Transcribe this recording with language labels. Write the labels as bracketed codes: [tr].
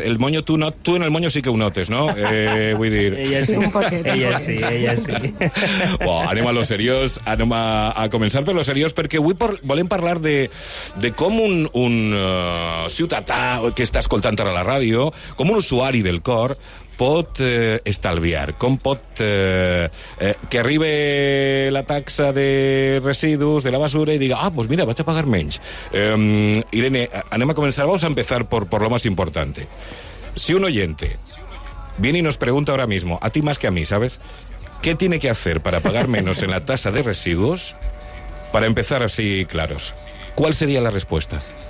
[ca] El moño, tu en el moño sí que ho notes, no? Vull dir... Ella sí. Ella sí. Anem a lo seriós. Anem a començar per lo seriós, perquè avui volem parlar de com un ciutadà que està escoltant ara la ràdio, com un usuari del COR, pot estalviar, com pot que arribi la taxa de residus de la basura i diga, pues mira, vaig a pagar menys. Irene, anem a començar, [es] vamos a empezar por lo más importante. Si un oyente viene y nos pregunta ahora mismo, a ti más que a mí, ¿sabes? ¿Qué tiene que hacer para pagar menos en la tasa de residuos? Para empezar así claros, ¿cuál sería la respuesta?